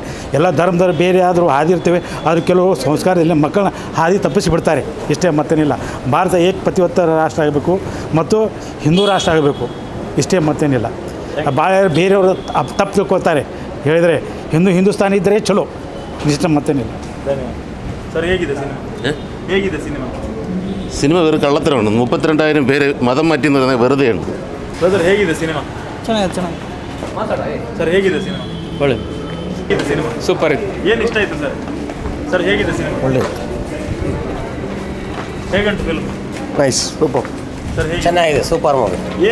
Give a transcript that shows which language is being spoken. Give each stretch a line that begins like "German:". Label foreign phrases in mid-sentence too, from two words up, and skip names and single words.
Kannada: ಎಲ್ಲ ಧರ್ಮದವ್ರು ಬೇರೆ ಆದರೂ ಹಾದಿ ಇರ್ತೇವೆ, ಆದರೂ ಕೆಲವು ಸಂಸ್ಕಾರದಲ್ಲಿ ಮಕ್ಕಳನ್ನ ಹಾದಿ ತಪ್ಪಿಸಿಬಿಡ್ತಾರೆ, ಇಷ್ಟೇ, ಮತ್ತೇನಿಲ್ಲ. ಭಾರತ ಏಕಪತಿವತ್ತ ರಾಷ್ಟ್ರ ಆಗಬೇಕು ಮತ್ತು ಹಿಂದೂ ರಾಷ್ಟ್ರ ಆಗಬೇಕು, ಇಷ್ಟೇ, ಮತ್ತೇನಿಲ್ಲ. ಭಾಳ ಬೇರೆಯವರು ತಪ್ಪು ತಿಳ್ಕೊಳ್ತಾರೆ. ಹೇಳಿದರೆ ಹಿಂದೂಸ್ತಾನ ಇದ್ದರೆ ಚಲೋ, ಇಷ್ಟ, ಮತ್ತೇನಿಲ್ಲ. ಸರ್ ಹೇಗಿದೆ ಸಿನಿಮಾ? ಹೇಗಿದೆ ಸಿನಿಮಾ?
Malayalam: സിനിമ വെറും കള്ളത്തരമാണ്. 32,000 പേര് മതം മാറ്റുന്നത് വെറുതെയാണ്.
Kannada: ಬ್ರದರ್ ಹೇಗಿದೆ ಸಿನಿಮಾ? ಚೆನ್ನಾಗಿದೆ. ಸರ್ ಹೇಗಿದೆ ಸಿನಿಮಾ? ಒಳ್ಳೆ ಹೇಗಿದೆ ಸಿನಿಮಾ? ಸೂಪರ್. ಏನು ಇಷ್ಟ ಆಯಿತು ಸರ್? ಸರ್ ಹೇಗಿದೆ ಸಿನಿಮಾ? ಒಳ್ಳೆಯದು. ಹೇಗಂಟು ಫಿಲ್ಮ್?
English: Nice, super.
Kannada: ಸರ್ ಹೇಗೆ? ಚೆನ್ನಾಗಿದೆ,
English: super movie.